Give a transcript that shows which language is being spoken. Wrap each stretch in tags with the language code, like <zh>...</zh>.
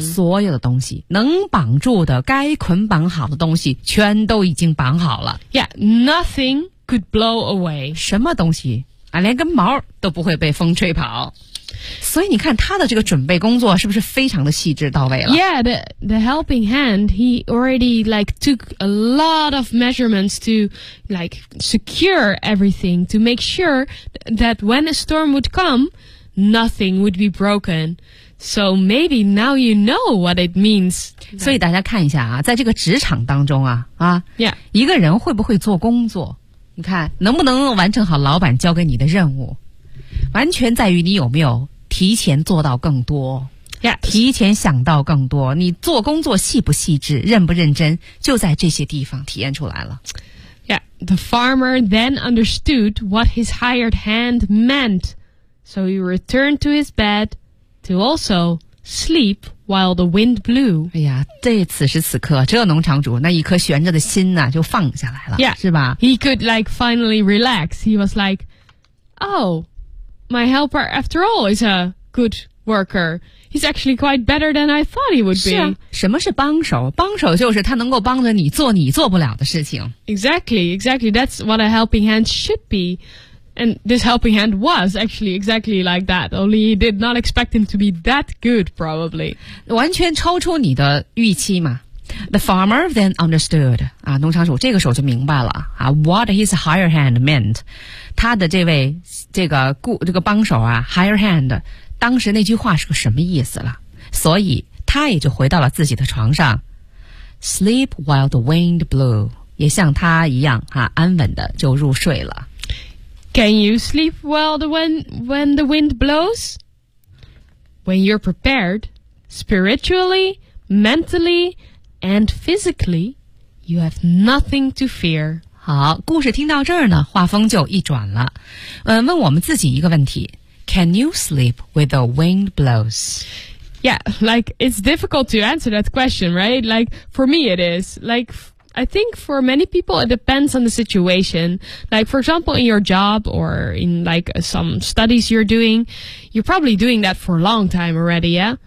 <zh>所有的东西能绑住的该捆绑好的东西全都已经绑好了。</zh> <en>Yeah, nothing could blow away.</en> <zh>什么东西啊，连根毛都不会被风吹跑。所以你看他的这个准备工作是不是非常的细致到位了</zh> <en>Yeah, the helping hand, he already like took a lot of measurements to like secure everything to make sure that when a storm would comeNothing would be broken. So maybe now you know what it means.</en> <zh>所以大家看一下啊，在这个职场当中啊，啊</zh> <en>，Yeah，</en> <zh>一个人会不会做工作，你看能不能完成好老板交给你的任务，完全在于你有没有提前做到更多</zh> <en>，Yeah，</en> <zh>提前想到更多。你做工作细不细致，认不认真，就在这些地方体验出来了。</zh> <en>Yeah， the farmer then understood what his hired hand meant.So he returned to his bed to also sleep while the wind blew.</en> <zh>哎呀，这此时此刻，这农场主那一颗悬着的心呢、啊，就放下来了，</zh> <en>yeah.</en> <zh>是吧</zh> <en>？He could like finally relax. He was like, "Oh, my helper, after all, is a good worker. He's actually quite better than I thought he would be."</en> <zh>是啊，什么是帮手？帮手就是他能够帮着你做你做不了的事情。</zh> <en>Exactly, exactly. That's what a helping hand should be. And this helping hand was actually exactly like that. Only he did not expect him to be that good, probably.</en> <zh>完全超出你的预期嘛。</zh> <en>The farmer then understood.</en> <zh>啊，农场主这个时候就明白了啊 ，</zh> <en>what his higher hand meant.</en> <zh>他的这位这个帮手啊 ，higher hand， 当时那句话是个什么意思了？所以他也就回到了自己的床上 ，</zh> <en>sleep while the wind blew，</en> <zh>也像他一样啊，安稳的就入睡了。</zh> <en>Can you sleep well when the wind blows? When you're prepared, spiritually, mentally, and physically, you have nothing to fear.</en> <zh>好，故事听到这儿呢，画风就一转了。问我们自己一个问题。</zh> <en>Can you sleep when the wind blows? Yeah, like, it's difficult to answer that question, right? Like, for me it is. Like... I think for many people, it depends on the situation. Like, for example, in your job or in, like, some studies you're doing, you're probably doing that for a long time already, yeah?</en>